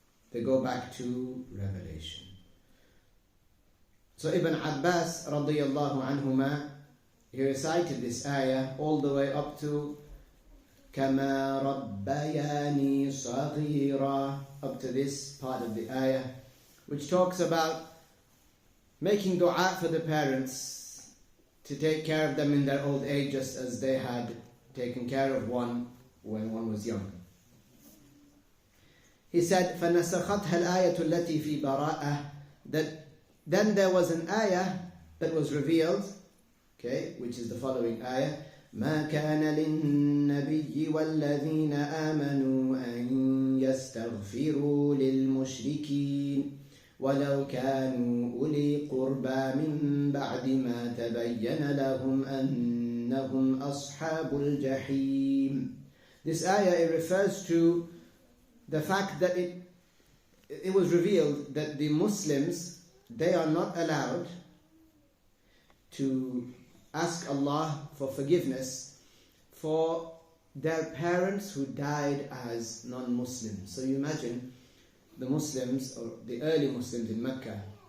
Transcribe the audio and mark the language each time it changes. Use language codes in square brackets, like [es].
[en] They go back to revelation. So Ibn Abbas radiyallahu anhuma, he recited this ayah all the way up to [ar] كَمَا رَبَّيَانِي صَغِيرًا, [en] up to this part of the ayah, which talks about making dua for the parents to take care of them in their old age, just as they had taken care of one when one was young. [ar] He said, فَنَسَخَتْهَا الْآيَةُ الَّتِي فِي بَرَاءَةٍ, [en] that then there was an ayah that was revealed, okay, which is the following ayah, [ar] مَا كَانَ لِلنَّبِيِّ وَالَّذِينَ آمَنُوا أَن يَسْتَغْفِرُوا لِلْمُشْرِكِينَ وَلَوْ كَانُوا أُولِي قُرْبَى مِن بَعْدِ مَا تَبَيَّنَ لَهُمْ أَنَّهُمْ أَصْحَابُ الْجَحِيمِ. [en] This ayah, it refers to the fact that it was revealed that the Muslims, they are not allowed to ask Allah for forgiveness for their parents who died as non-Muslims. So you imagine the Muslims, or the early Muslims in Mecca,